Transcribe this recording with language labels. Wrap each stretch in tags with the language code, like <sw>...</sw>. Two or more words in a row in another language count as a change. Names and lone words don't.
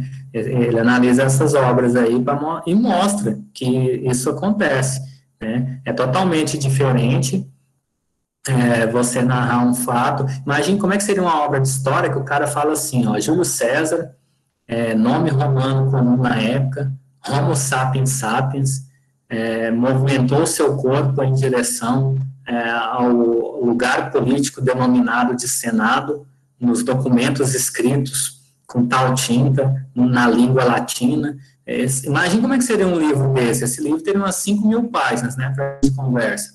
<pt>Ele analisa essas obras aí e mostra que isso acontece, né? É totalmente diferente você narrar um fato. Imagine como é que seria uma obra de história que o cara fala assim, ó, Júlio César, nome romano comum na época,</pt> <la>Homo sapiens sapiens,</la> <pt>movimentou seu corpo em direção ao lugar político denominado de Senado, nos documentos escritos com tal tinta, na língua latina. Imagine como é que seria um livro desse. Esse livro teria umas 5.000 páginas, né, para a conversa.</pt>